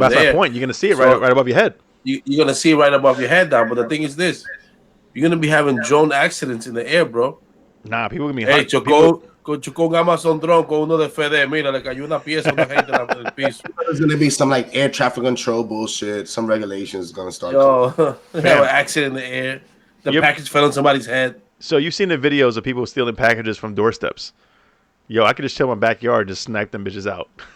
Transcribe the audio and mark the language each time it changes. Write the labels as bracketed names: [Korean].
[English] That's my point. You're gonna see it right above your head. You're gonna see it right above your head now. But the thing is this: you're gonna be having drone accidents in the air, bro. Nah, people gonna be. [Spanish] Hey, chocó un Amazon drone con uno de FedE. Mira, le cayó una pieza a una gente en el piso. [English] There's gonna be some like air traffic control bullshit. Some regulations gonna start. Yo, they have an accident in the air. The package fell on somebody's head. So you've seen the videos of people stealing packages from doorsteps. Yo, I could just chill in my backyard, just snipe them bitches out.